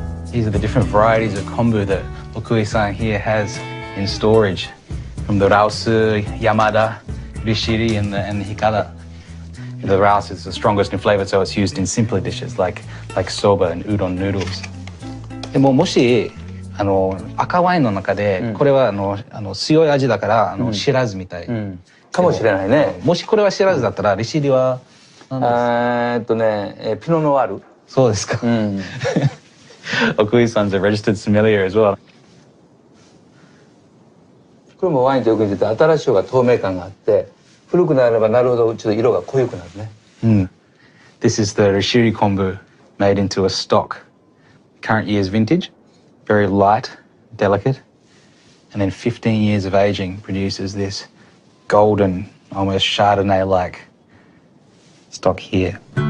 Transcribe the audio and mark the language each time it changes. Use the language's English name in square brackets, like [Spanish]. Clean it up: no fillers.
[English] These are the different varieties of kombu that Okui-san here has in storage, from the Raosu, Yamada, Rishiri and the Hikara. The Raosu is the strongest in flavour, so it's used in simpler dishes like soba and udon noodles. [Japanese] でももし赤ワインの中でこれは強い味だからシラズみたいかもしれないね。もしこれはシラズだったらリシリは何ですか？ピノノワール。そうですか。 [English] Okui-san's a registered sommelier as well. [Japanese] これもワインとよく似てて新しい方が透明感があって古くなればなるほどちょっと色が濃くなるね。 [English] This is the Rishiri kombu made into a stock. Current year's vintage. Very light, delicate, and then 15 years of aging produces this golden, almost Chardonnay-like stock here.